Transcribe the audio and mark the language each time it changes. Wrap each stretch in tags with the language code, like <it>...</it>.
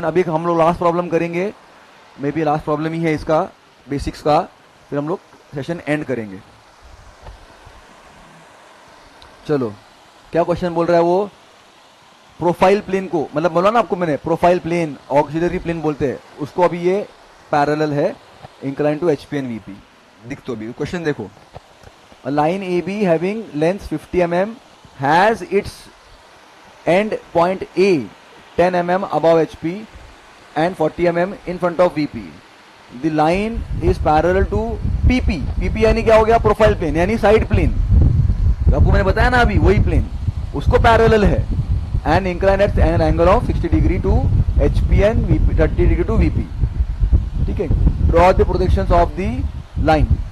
<hi>अभी हम लोग लास्ट प्रॉब्लम करेंगे, मे बी लास्ट प्रॉब्लम ही है इसका, बेसिक्स का, फिर हम लोग सेशन एंड करेंगे। चलो, क्या क्वेश्चन बोल रहा है वो? प्रोफाइल प्लेन को, मतलब बोला ना आपको मैंने, प्रोफाइल प्लेन ऑक्सिलरी प्लेन बोलते हैं उसको, अभी ये पैरेलल है इंक्लाइन टू HPN VP। दिख तो भी क्वेश्चन देखो,</hi> <en>a line AB having length 50 mm has its end point A 10 mm above HP and 40 mm in front of VP. The line is parallel to PP.</en> <hi>PP यानी क्या हो गया? Profile plane, यानी side plane. आपको मैंने बताया ना अभी, वही प्लेन उसको पैरेलल है</hi> <en>and inclined at an angle of 60 degree to HP and VP, 30 degree to VP।</en> <hi>ठीक है,</hi> <en>draw the projections of the line।</en>